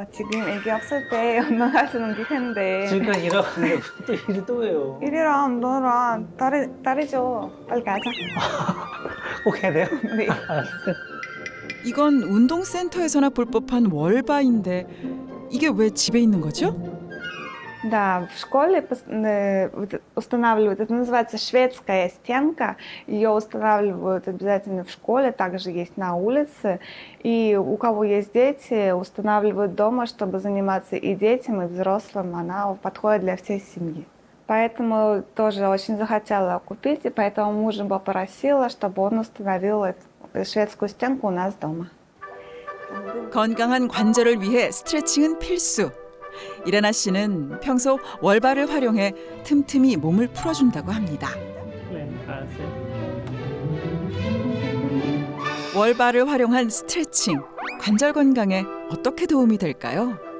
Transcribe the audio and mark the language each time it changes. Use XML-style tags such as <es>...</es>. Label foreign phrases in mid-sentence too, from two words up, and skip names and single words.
<ko>지금 애기 없을 때 운동할 수 있는 텐데. 지금까지 일하고 또 일이 또 해요. 일이랑 너랑 다르죠. 빨리 가자. 꼭 해야 돼요? 네. 알았어요. 이건 운동센터에서나 볼 법한 월바인데 이게 왜 집에 있는 거죠?</ko> <ru>Да, в школе устанавливают, это называется шведская стенка, ее устанавливают обязательно в школе, также есть на улице, и у кого есть дети, устанавливают дома, чтобы заниматься и детям, и взрослым, она подходит для всей семьи. Поэтому тоже очень захотела купить, и поэтому мужа попросила, чтобы он установил эту шведскую стенку у нас дома.</ru> <ko>건강한 관절을 위해 스트레칭은 필수. 이레나 씨는 평소 월바를 활용해 틈틈이 몸을 풀어준다고 합니다. 네, 알았어요. 월바를 활용한 스트레칭, 관절 건강에 어떻게 도움이 될까요?</ko>